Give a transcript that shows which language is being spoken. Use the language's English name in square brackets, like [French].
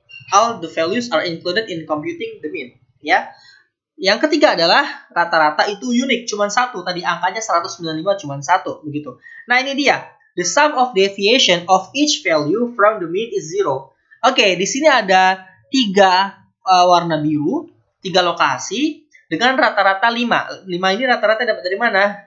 [English] All the values are included in computing the mean, ya. [Indonesian] Yang ketiga adalah rata-rata itu unik, cuma satu. Tadi angkanya 195 cuma satu, begitu. Nah, ini dia. [English] The sum of deviation of each value from the mean is zero. [Indonesian] Di sini ada 3 warna biru, 3 lokasi dengan rata-rata 5. 5 ini rata-rata dapat dari mana?